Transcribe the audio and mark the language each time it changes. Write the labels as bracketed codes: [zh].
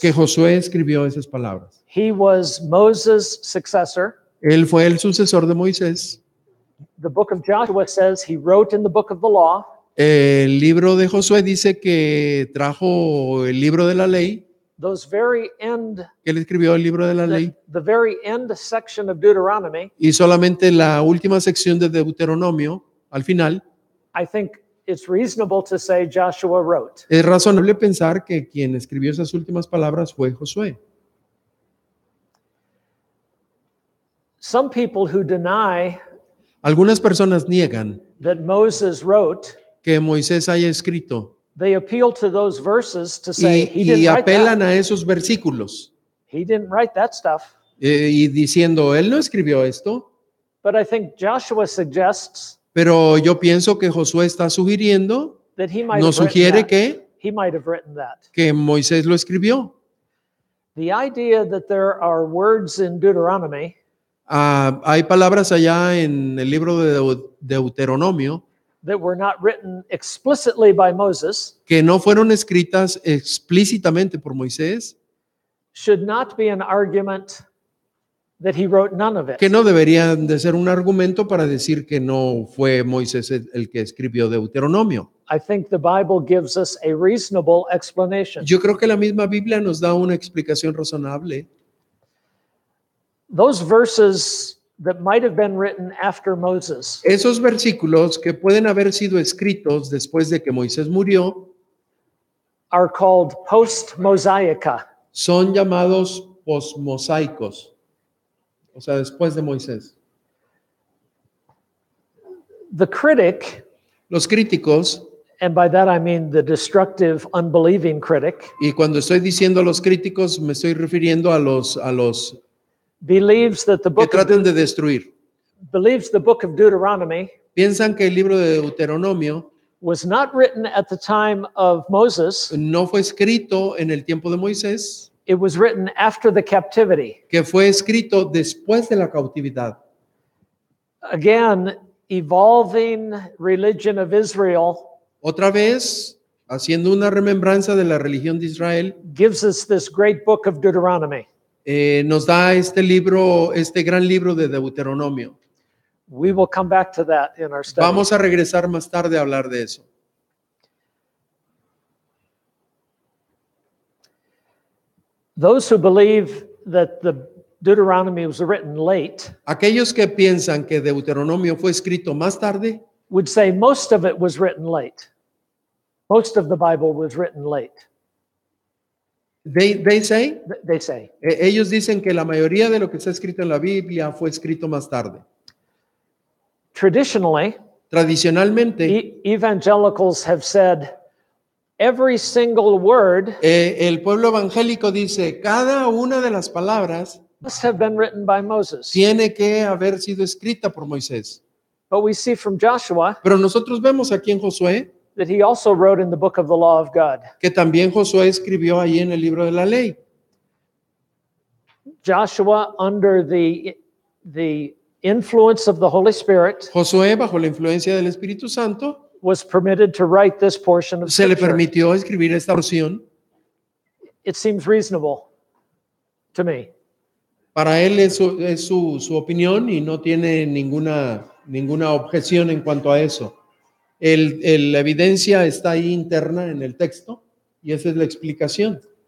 [es] que Josué escribió esas palabras. [en] He was Moses' successor. [es] Él fue el sucesor de Moisés. [en] The book of Joshua says he wrote in the book of the law. [es] El libro de Josué dice que trajo el libro de la ley, [en] Those very end, [es] que él escribió el libro de la ley, [en] the very end section of Deuteronomy, [es] y solamente la última sección de Deuteronomio, al final, [en] I think it's reasonable to say Joshua wrote. [es] es razonable pensar que quien escribió esas últimas palabras fue Josué. [en] Some people who deny [es] Algunas personas niegan [en] that Moses wrote, [es] que Moisés haya escrito [en] they appeal to those verses to say he didn't [es] y [en] write [es] apelan [en] that. [es] a esos versículos [en] He didn't write that stuff. [es] y diciendo, él no escribió esto, [en] But I think Joshua suggests [es] pero yo pienso que Josué está sugiriendo, [en] that he might [es] nos [en] have written that. He might have written that. [es] que Moisés lo escribió. [en] The idea that there are words in Deuteronomy [es] Hay palabras allá en el libro de Deuteronomio [en] that were not written explicitly by Moses [es] que no fueron escritas explícitamente por Moisés, [en] should not be an argument that he wrote none of it. [es] que no deberían de ser un argumento para decir que no fue Moisés el que escribió Deuteronomio. [en] I think the Bible gives us a reasonable explanation. [es] Yo creo que la misma Biblia nos da una explicación razonable. [en] Those verses that might have been written after Moses [es] Esos versículos que pueden haber sido escritos después de que Moisés murió [en] are called post-Mosaica. [es] son llamados posmosaicos, o sea, después de Moisés. [en] The critic, [es] Los críticos, [en] and by that I mean the destructive, unbelieving critic, [es] y cuando estoy diciendo los críticos me estoy refiriendo a los [en] believes that the [es] que [en] book of, [es] tratan de destruir. [en] believes the book of Deuteronomy [es] Piensan que el libro de Deuteronomio [en] was not written at the time of Moses. [es] no fue escrito en el tiempo de Moisés, [en] It was written after the captivity. [es] que fue escrito después de la cautividad. [en] Again, evolving religion of Israel [es] Otra vez, haciendo una remembranza de la religión de Israel, [en] gives us this great book of Deuteronomy. [es] nos da este libro, este gran libro de Deuteronomio. [en] We will come back to that in our study. [es] Vamos a regresar más tarde a hablar de eso. [en] Those who believe that the Deuteronomy was written late [es] Aquellos que piensan que Deuteronomio fue escrito más tarde, [en] would say most of it was written late. Most of the Bible was written late, they say, they say. [es] ellos dicen que la mayoría de lo que está escrito en la Biblia fue escrito más tarde. [en] Traditionally, [es] Tradicionalmente, [en] evangelicals have said every single word [es] el pueblo evangélico dice, cada una de las palabras [en] must have been written by Moses. [es] tiene que haber sido escrita por Moisés. [en] But we see from Joshua [es] Pero nosotros vemos aquí en Josué [en] that he also wrote in the book of the law of God. [es] que también Josué escribió ahí en el libro de la ley. [en] Joshua, under the influence of the Holy Spirit, [es] Josué, bajo la influencia del Espíritu Santo, [en] was permitted to write this portion of [es] se le [en] Scripture. [es] permitió escribir esta porción. [en] It seems reasonable to me. [es] Para él es su opinión y no tiene ninguna objeción en cuanto a eso. La evidencia está ahí interna en el texto y esa es la explicación.